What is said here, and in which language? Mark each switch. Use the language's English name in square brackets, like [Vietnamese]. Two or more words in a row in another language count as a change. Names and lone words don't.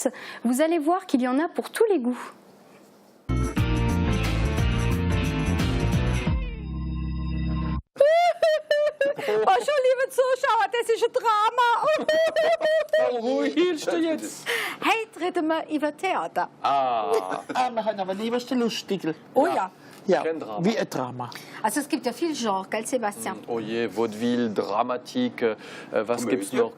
[French] Vous allez voir qu'il y en a pour tous les goûts. [German] Bonjour, liebe Zuschauer, das ist ein Drama. Ruhig, hilfst du jetzt? Heute reden wir über Theater. Wir haben aber lieber den Lustigen. Oh ja. Ja, wie ein Drama. Also es gibt ja viel Genre, gell, Sebastian? Oh je, Vaudeville, Dramatik, was gibt's noch?